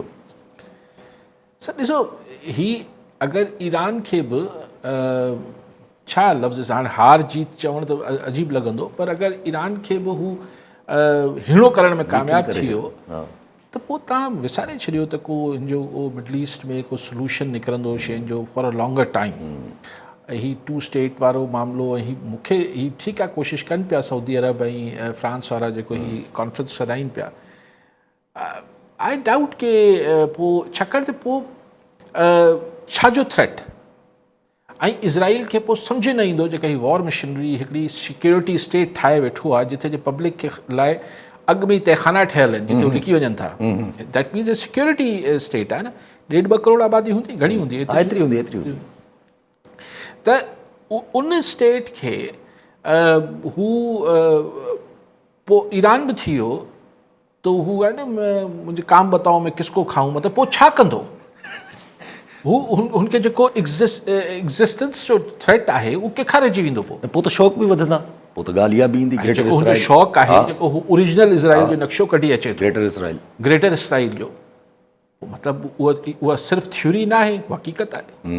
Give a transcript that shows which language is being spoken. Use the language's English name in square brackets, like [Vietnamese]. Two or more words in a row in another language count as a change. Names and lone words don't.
[Sindhi] सर ॾिसो, ही अगरि ईरान खे बि छा लफ़्ज़, हाणे हार जीत चवणु त अजीब लॻंदो, पर अगरि ईरान खे बि हू हिणो करण में कामयाबु थी वियो त पोइ तव्हां विसारे छॾियो त को हिनजो उहो मिडल ईस्ट में को सोल्यूशन निकिरंदो शयुनि जो [English] for a longer time. [Sindhi] ही 2 स्टेट वारो मामिलो, ऐं मूंखे ही ठीकु आहे कोशिशि कनि पिया सऊदी अरब ऐं फ्रांस वारा जेको ही कॉन्फ्रेंस सॾाइनि पिया, [English] I doubt [Sindhi] के पोइ, छाकाणि त पोइ छाजो थ्रेट, ऐं इज़राइल खे पोइ सम्झ न ईंदो जेका ही [English] war machinery [Sindhi] हिकिड़ी [English] security state [Sindhi] ठाहे वेठो आहे, जिथे जे पब्लिक खे लाइ अॻु में ई तहखाना ठहियल आहिनि जिते लिकी वञनि था। [English] that means security state [Sindhi] आहे न, 1.5-2 करोड़ आबादी हूंदी, घणी हूंदी, एतिरी हूंदी। त उन स्टेट खे हू पोइ ईरान बि थी वियो त हू आहे न, मुंहिंजे [Urdu] کام بتاؤ میں کس کو کھاؤں, [Sindhi] मतिलबु पोइ छा कंदो हू? हुनखे जेको एग्ज़िस्टेंस जो थ्रेट आहे उहो केखारे जी वेंदो, पोइ त शौक़ बि वधंदा, पोइ त ॻाल्हि इहा बि ईंदी ग्रेटर जेको हुनजो इसराइल। शौक़ु आहे हा, जेको हू ओरिजिनल इसराइल जो नक्शो कढी अचे थो ग्रेटर इसराइल। ग्रेटर इसराइल जो, मतिलबु उहा सिर्फ़ु थ्योरी न आहे, उहा हक़ीक़त आहे।